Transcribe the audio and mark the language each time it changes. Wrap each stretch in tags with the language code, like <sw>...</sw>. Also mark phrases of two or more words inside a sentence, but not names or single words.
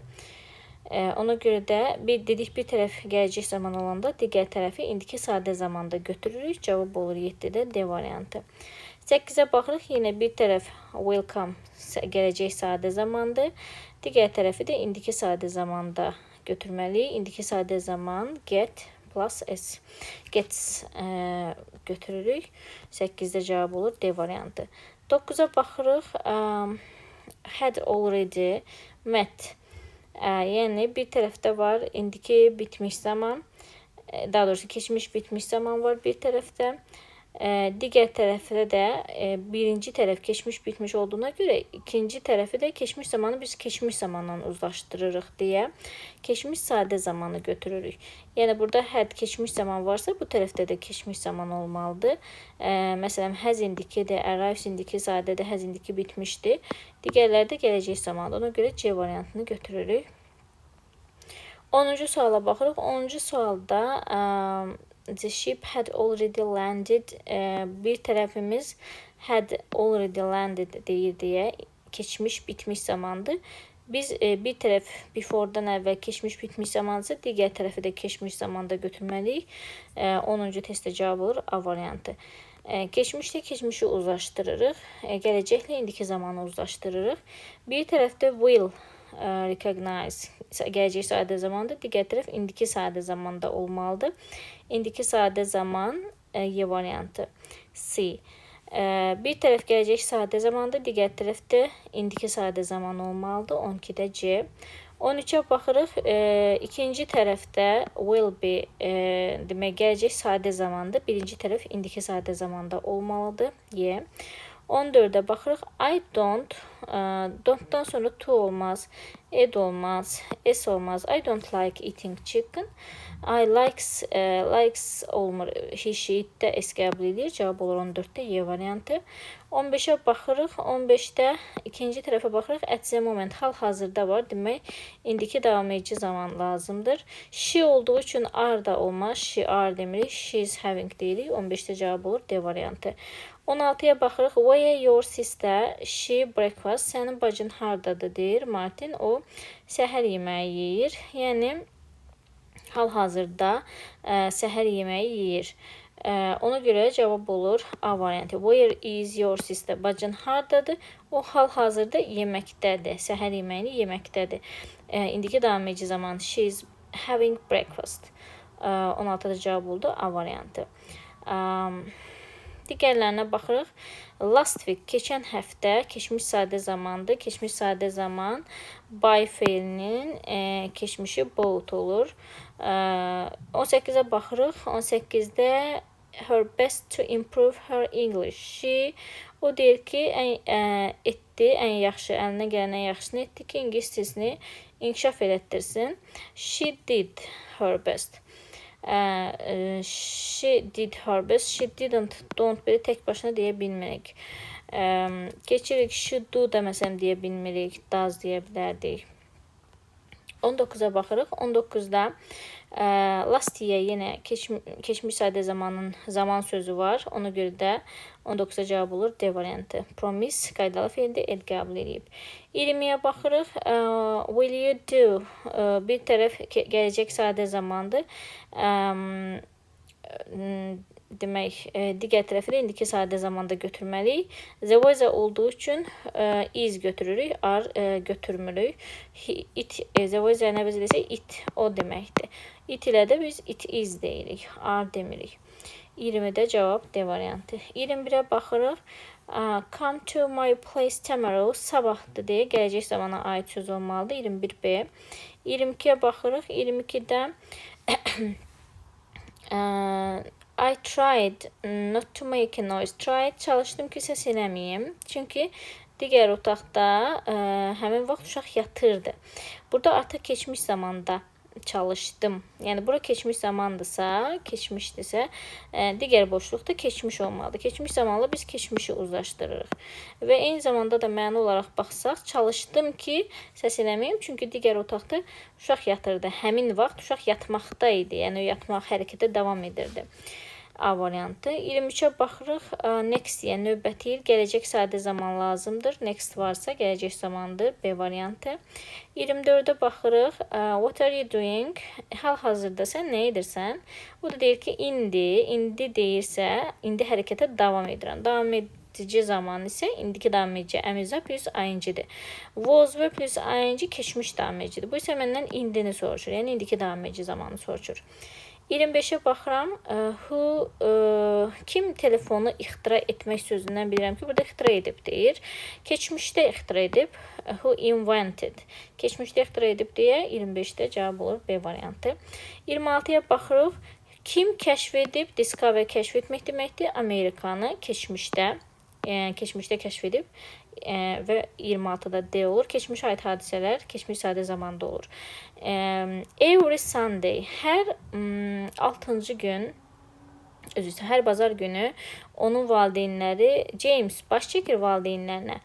<az>Ona görə də dedik bir tərəf gələcək zaman olanda digər tərəfi indiki sadə zamanda götürürük. Cavab olur 7-də D variantı. 8-ə baxırıq. Yenə bir tərəf welcome gələcək sadə zamandır. Digər tərəfi də indiki sadə zamanda götürməliyik. İndiki sadə zaman get plus s. Gets götürürük. 8-də cavab olur D variantı. 9-a baxırıq.</az> <en>Had already met.</en> <az>Yəni bir tərəfdə var indiki bitmiş zaman, daha doğrusu keçmiş bitmiş zaman var bir tərəfdə. Digər tərəfdə də birinci tərəf keçmiş bitmiş olduğuna görə ikinci tərəfi də keçmiş zamanı biz keçmiş zamanla uzlaşdırırıq deyə keçmiş sadə zamanı götürürük. Yəni burada had keçmiş zaman varsa bu tərəfdə də keçmiş zaman olmalıdır. Məsələn, has indikidir, arrives indiki sadədir, has indiki bitmişdir. Digərləri də gələcək zamandır. Ona görə C variantını götürürük. 10-cu suala baxırıq. 10-cu sualda</az> <en>the ship had already landed.</en> <az>Bir tərəfimiz</az> <en>had already landed</en> <az>deyir deyə keçmiş bitmiş zamandır. Biz bir tərəf before'dan əvvəl keçmiş bitmiş zamandırsa, digər tərəfi də keçmiş zamanda götürməliyik. 10-cu testdə cavab olur A variantı. Keçmişlə keçmişi uzlaşdırırıq. Gələcəklə indiki zamanı uzlaşdırırıq. Bir tərəfdə</az> <en>will recognize</en> <az>gələcək sadə zamandır. Digər tərəf indiki sadə zamanda olmalıdır. İndiki sadə zaman Y variantı. C. Bir tərəf gələcək sadə zamandır. Digər tərəfdə indiki sadə zaman olmalıdır. 12-də C. 13-ə baxırıq. İkinci tərəfdə</az> <en>will be</en> <az>demək gələcək sadə zamandır. Birinci tərəf indiki sadə zamanda olmalıdır. Y. 14-də baxırıq.</az> <en>I don't.</en> <az>Don't-dan sonra to olmaz. Ed olmaz. S olmaz.</az> <en>I don't like eating chicken. I likes</en> <az>olmur. She-it-də S qəbul edir. Cavab olur 14-də Y variantı. 15-ə baxırıq. 15-də ikinci tərəfə baxırıq.</az> <en>At the moment</en> <az>hal-hazırda var. Demək, indiki davam edici zaman lazımdır. She olduğu üçün are da olmaz.</az> <en>She are</en> <az>demirik.</az> <en>She is having</en> <az>deyirik. 15-də cavab olur D variantı. 16-ya baxırıq.</az> <en>Where your sister? She breakfast.</en> <az>Sənin bacın hardadır deyir Martin. O səhər yeməyi yeyir. Yəni hal-hazırda səhər yeməyi yeyir. Ona görə cavab olur A variantı.</az> <en>Where is your sister?</en> <az>Bacın hardadır? O hal-hazırda yeməkdədir. Səhər yeməyini yeməkdədir. İndiki davam edici zaman</az> <en>she is having breakfast.</en> <az>16-da cavab oldu A variantı. Digərlərinə baxırıq.</az> <en>Last week,</en> <az>keçən həftə, keçmiş sadə zamandır. Keçmiş sadə zaman by feilinin keçmişi both olur. 18-ə baxırıq. 18-də</az> <en>her best to improve her English.</en> <az>She, o deyir ki, etdi, ən yaxşı, əlinə gələn ən yaxşısını etdi ki, ingilis dilini inkişaf elətdirsin.</az> <en>She did her best. She did her best. She didn't,</en> <az>don't belə tək başına deyə bilmirik. Keçirik,</az> <en>should do</en> <az>deməsəm deyə bilmirik. Does deyə bilərdik. 19-a baxırıq. 19-da</az> <en>last year</en> <az>yenə keçmiş sadə zamanın zaman sözü var. Ona görə də 19-a cavab olur D variantı. Promise qaydalı feildir, ed qəbul edib. 20-yə baxırıq.</az> <en>Will you do?</en> <az>Bir tərəf gələcək sadə zamandır. Demək, digər tərəfi də indiki sadə zamanda götürməliyik.</az> <en>The weather</en> <az>olduğu üçün is götürürük, are götürmürük.</az> <en>The weather</en> <az>nə bizə desək, it, o deməkdir. It ilə də biz</az> <en>it is</en> <az>deyirik, are demirik. 20-də cavab D variantı. 21-ə baxırıq.</az> <en>Come to my place tomorrow.</en> <az>Sabahdır deyə gələcək zamana aid söz olmalıdır. 21B. 22-yə baxırıq. 22-də</az> <en>I tried not to make a noise.</en> <az>Tried, çalışdım ki, səs eləməyim. Çünki digər otaqda həmin vaxt uşaq yatırdı. Burada artıq keçmiş zamanda çalışdım. Yəni, bura keçmiş zamandırsa, keçmişdirsə, digər boşluqda keçmiş olmalıdır. Keçmiş zamanla biz keçmişi uzlaşdırırıq. Və eyni zamanda da məna olaraq baxsaq, çalışdım ki, səs eləməyim. Çünki digər otaqda uşaq yatırdı. Həmin vaxt uşaq yatmaqda idi. Yəni, o yatmaq hərəkətə davam edirdi. A variantı. 23-ə baxırıq. Next, yəni növbəti il gələcək sadə zaman lazımdır. Next varsa gələcək zamandır. B variantı. 24-ə baxırıq.</az> <en>What are you doing?</en> <az>Hal-hazırda sən nə edirsən? O da deyir ki, indi. İndi deyirsə, indi hərəkətə davam edirəm. Davam edici zaman isə indiki davam edici əmizə plus ing-dir. Was və plus ing keçmiş davam edicidir. Bu isə məndən indini soruşur. Yəni indiki davam edici zamanı soruşur. 25-ə baxıram. Kim telefonu ixtira etmək sözündən bilirəm ki, burada ixtira edib deyir. Keçmişdə ixtira edib.</az> <en>Who invented.</en> <az>Keçmişdə ixtira edib deyə 25-də cavab olur B variantı. 26-ya baxırıq. Kim kəşf edib? Discover kəşf etmək deməkdir. Amerikanı keçmişdə kəşf edib. Və 26-da D olur. Keçmiş aid hadisələr keçmiş sadə zamanda olur.</az> <en>Every Sunday,</en> <az>hər 6-cı gün, hər bazar günü onun valideynləri, James baş çəkir valideynlərinə.</az>